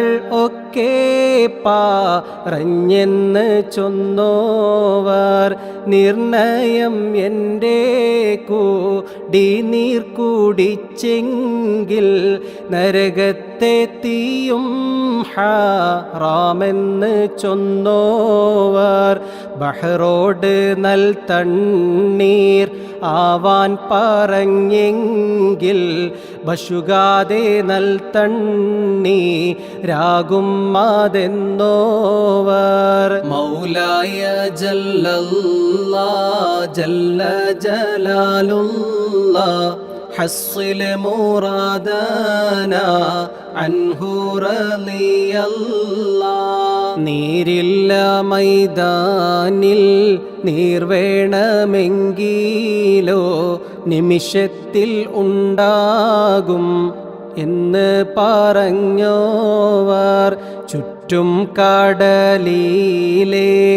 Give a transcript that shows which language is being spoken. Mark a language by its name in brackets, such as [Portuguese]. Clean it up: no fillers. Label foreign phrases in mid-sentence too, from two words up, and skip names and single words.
[Malayalam] ഒക്കെ പറഞ്ഞെന്ന് ചൊന്നോവർ നിർണയം എൻ്റെ കൂടി നീർ കുടിച്ചെങ്കിൽ നരകത്തെ തീയും ഹറാമെന്ന് ചൊന്നോവർ ബഹ്റോട് നൽ തണ്ണീർ ആവാൻ പറഞ്ഞെങ്കിൽ ബശുഗാതെ നൽ തണ്ണീരാകും അതെന്നോവർ [Arabic] مولاي جل الله جل [Malayalam] ജലാലുല്ലാ [Arabic] حصل مرادنا عنه رضي الله [Malayalam] നീരില്ല മൈതാനിൽ നീർ വേണമെങ്കിലോ നിമിഷത്തിൽ ഉണ്ടാകും എന്ന് പറഞ്ഞോവർ ചുറ്റും കടലിലെ